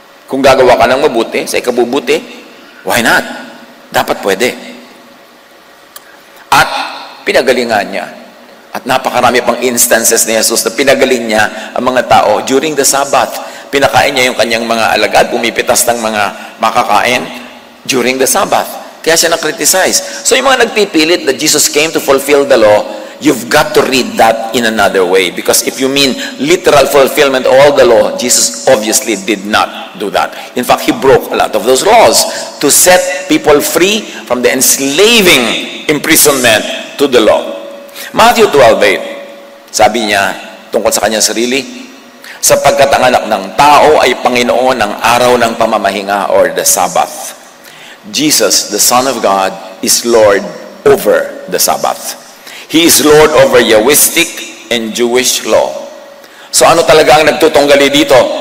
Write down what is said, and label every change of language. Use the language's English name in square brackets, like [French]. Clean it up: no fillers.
[Filipino] Kung gagawa ka ng mabuti, sa ikabubuti, [English] why not? [Filipino] Dapat pwede. pinagalingan niya. At napakarami pang instances ni Jesus na pinagaling niya ang mga tao [English] during the Sabbath. [Filipino] Pinakain niya yung kanyang mga alagad, pumipitas ng mga makakain [English] during the Sabbath. [Filipino] Kaya siya na-criticize. So yung mga nagpipilit [English] that Jesus came to fulfill the law, you've got to read that in another way. Because if you mean literal fulfillment of all the law, Jesus obviously did not do that. In fact, he broke a lot of those laws to set people free from the enslaving imprisonment to the law. [Filipino] Matthew 12:8, sabi niya tungkol sa kanyang sarili, sapagkat ang anak ng tao ay Panginoon ng araw ng pamamahinga [English] or the Sabbath. Jesus, the Son of God, is Lord over the Sabbath. He is Lord over Yahwistic and Jewish law. [Filipino] So ano talaga ang nagtutunggali dito?